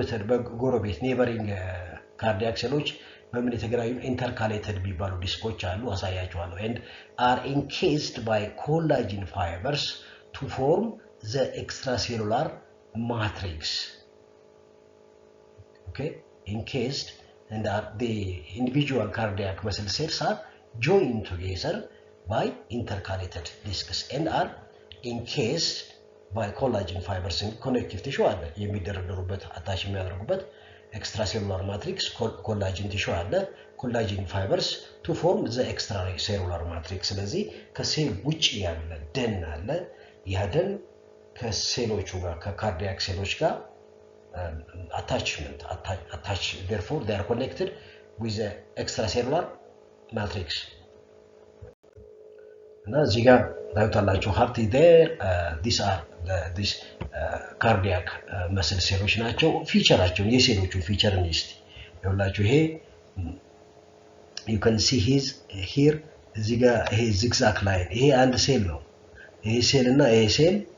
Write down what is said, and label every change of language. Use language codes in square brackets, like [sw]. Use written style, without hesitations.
[am] በጎረቤት ኔበሪንግ ካርዲያክ ሴሎች በምን የተገናኙ ኢንተርካሌትድ ቢባሉ ዲስኮች አሉ አሳያቸዋለሁ [en] and are encased by collagen fibers to form the extracellular matrix. Okay, encased, and the individual cardiac muscle cells are joined together by intercalated discs and are encased by collagen fibers in connective tissue [am] አለ የሚደረደሩበት አታች የሚያደርጉበት [en] extracellular matrix collagen tissue አለ collagen fibers to form the extracellular matrix [am] ስለዚህ ከሴል ውጪ ያለ ደን አለ ያ ደን ከሴሎቹ ጋር ከካርዲያክ ሴሎች ጋር [en] attach therefore they are connected with the extracellular matrix [am] እና እዚህ ጋር ታዩታላችሁ [en] heart is there. These are this cardiac muscle cells [am] ናቸው ፊቸራቸው የሴሎቹ ፊቸር ነው እስቲ ይኸውላችሁ ይሄ [en] you can see his here [am] እዚህ ጋር ይሄ zigzag line ይሄ አንድ ሴል ነው ይሄ ሴል እና ይሄ ሴል